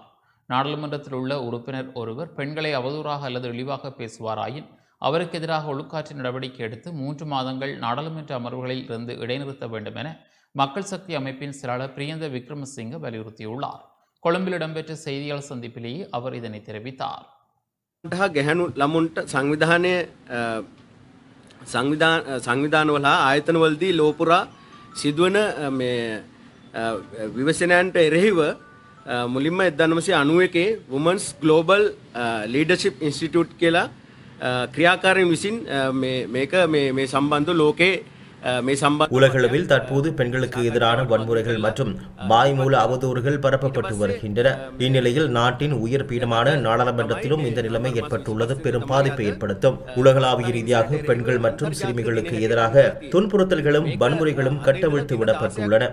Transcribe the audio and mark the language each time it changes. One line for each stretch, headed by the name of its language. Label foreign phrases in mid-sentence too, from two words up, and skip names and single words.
Tamil: நாடாளுமன்றத்தில் உள்ள உறுப்பினர் ஒருவர் பெண்களை அவதூறாக அல்லது இழிவாக பேசுவாராயின் அவருக்கு எதிராக ஒழுக்காற்று நடவடிக்கை எடுத்து 3 மாதங்கள் நாடாளுமன்ற அமர்வுகளில் இருந்து இடைநிறுத்த வேண்டும் என மக்கள் சக்தி அமைப்பின் செயலாளர் பிரியந்த விக்ரமசிங்க வலியுறுத்தியுள்ளார். கொழும்பில் இடம்பெற்ற செய்தியாளர் சந்திப்பிலேயே அவர் இதனை தெரிவித்தார்.
Sinhala: සංවිධානවල ආයතනවලදී ලෝපුරා සිදුවන මේ විවසනයන්ට එරෙහිව මුලින්ම 1991 වුමන්ස් ග්ලෝබල් ලීඩර්ෂිප් ඉන්ස්ටිටියුට් කියලා ක්‍රියාකාරීන් විසින් මේක මේ සම්බන්ධ ලෝකේ
Tamil: உலகளவில் தற்போது பெண்களுக்கு எதிரான வன்முறைகள் மற்றும் வாய்மூல அவதூறுகள் பரப்பப்பட்டு வருகின்றன. இந்நிலையில் நாட்டின் உயர் பீடமான நாடாளுமன்றத்திலும் இந்த நிலைமை ஏற்பட்டுள்ளது பெரும் பாதிப்பை ஏற்படுத்தும். உலகளாவிய ரீதியாக பெண்கள் மற்றும் சிறுமிகளுக்கு எதிராக துன்புறுத்தல்களும் வன்முறைகளும் கட்டவிழ்த்து விடப்பட்டுள்ளன.